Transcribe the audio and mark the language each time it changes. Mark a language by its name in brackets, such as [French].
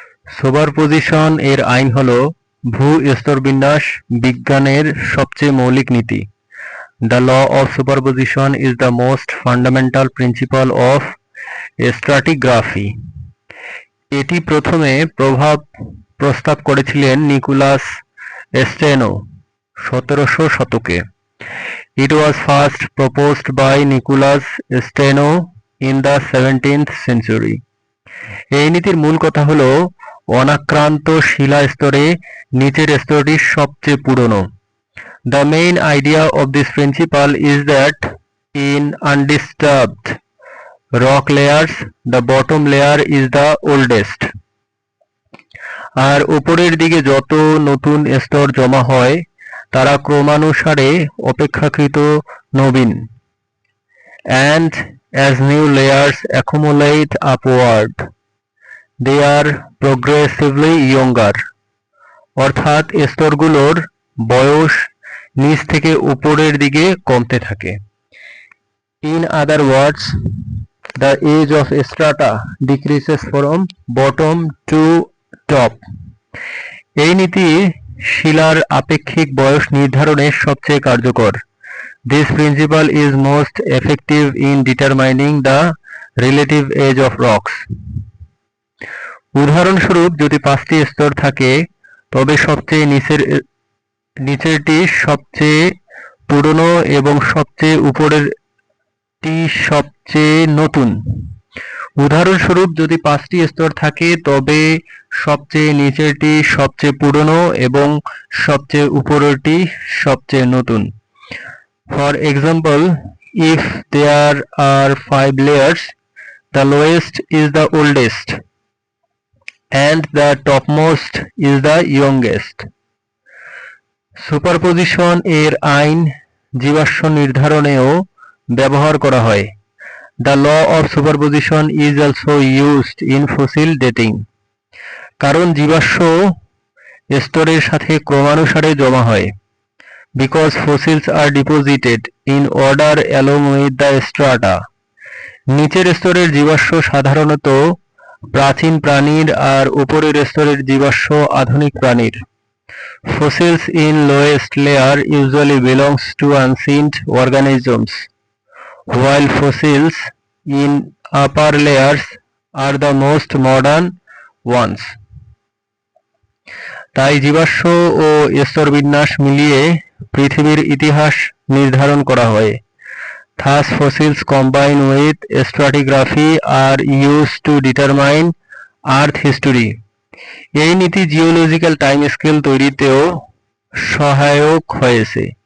[Bangla] Superposition এর আইন হলো ভূ-স্তরবিন্যাস বিজ্ঞানের সবচেয়ে মৌলিক নীতি। [English] The law of superposition is the most fundamental principle of stratigraphy. [Bangla] এটি প্রথমে প্রস্তাব করেছিলেন নিকোলাস স্টেনো 1700 শতকে। [English] It was first proposed by Nicholas Steno in the 17th century. [Bangla] এই নীতির মূল কথা হলো অনাক্রান্ত শিলা স্তরে নিচের স্তরটি সবচেয়ে পুরনো। [English] The main idea of this principle is that in undisturbed rock layers, the bottom layer is the oldest. [Bangla] আর উপরের দিকে যত নতুন স্তর জমা হয় তারা ক্রমানুসারে অপেক্ষাকৃত নবীন। [English] And as new layers accumulate upward, they are progressively younger. [Bangla] অর্থাৎ স্তরগুলোর বয়স নিচ থেকে উপরের দিকে কমতে থাকে। [English] In other words, the age of strata decreases from bottom to top. [Bangla] এই নীতি শিলার আপেক্ষিক বয়স নির্ধারণে সবচেয়ে কার্যকর। [English] This principle is most effective in determining the relative age of rocks. [Bangla] উদাহরণস্বরূপ যদি 5টি স্তর থাকে তবে সবচেয়ে নিচেরটি সবচেয়ে পুরনো এবং সবচেয়ে উপরেরটি সবচেয়ে নতুন। উদাহরণস্বরূপ যদি 5টি স্তর থাকে তবে সবচেয়ে নিচেরটি সবচেয়ে পুরনো এবং সবচেয়ে উপরেরটি সবচেয়ে নতুন। [English] For example, if there are 5 layers, the lowest is the oldest and the topmost is the youngest. [Bangla] Superposition এর আইন জীবাশ্ম নির্ধারণেও ব্যবহার করা হয়। [English] The law of superposition is also used in fossil dating. [Bangla] কারণ জীবাশ্ম স্তরের সাথে ক্রমানুসারে জমা হয়। [English] Because fossils are deposited in order along with the strata. [Bangla] নিচের স্তরের জীবাশ্ম সাধারণত প্রাচীন প্রাণীর আর উপরের স্তরের জীবাশ্ম আধুনিক প্রাণীর। [English] Fossils in lowest layer usually belongs to ancient organisms, while fossils in upper layers are the most modern ones. [Bangla] তাই জীবাশ্ম ও স্তরবিন্যাস মিলিয়ে পৃথিবীর ইতিহাস নির্ধারণ করা হয়। [English] Thus fossils combined with stratigraphy are used to determine earth history. [Bangla] এই নীতি জিওলজিক্যাল টাইম স্কেল তৈরিতেও সহায়ক হয়েছে।